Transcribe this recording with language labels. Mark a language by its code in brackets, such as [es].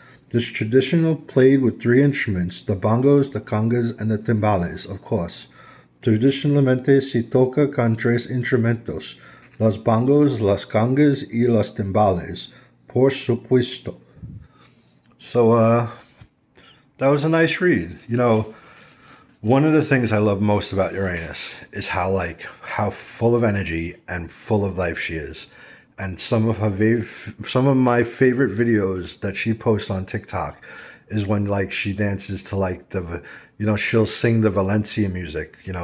[en] This traditional played with 3 instruments, the bongos, the congas, and the timbales, of course. [es] Tradicionalmente se toca con 3 instrumentos, los bongos, las congas, y los timbales, por supuesto. [en] So, that was a nice read. You know, one of the things I love most about Yorainis is how full of energy and full of life she is. And some of my favorite videos that she posts on TikTok is when she dances to she'll sing the Valencia music.